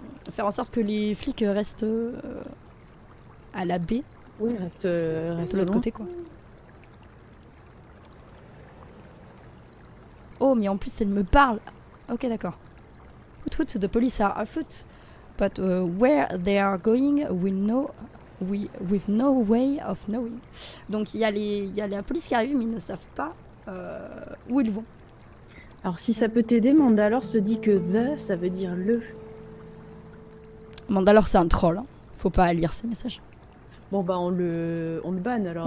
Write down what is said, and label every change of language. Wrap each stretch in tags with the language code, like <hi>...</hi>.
<fr>Faire en sorte que les flics restent à la baie. Oui, reste de l'autre côté, quoi. Oh, mais en plus, elle me parle. Ok, d'accord.</fr> <en>Hoot hoot, the police are afoot. But where they are going, we've no way of knowing.</en> <fr>Donc, il y a la police qui arrive, mais ils ne savent pas où ils vont. Alors, si ça peut t'aider, Mandalore se dit que the, ça veut dire le. Mandalore, c'est un troll. Hein. Faut pas lire ces messages. Bon, bah, on le banne alors.</fr>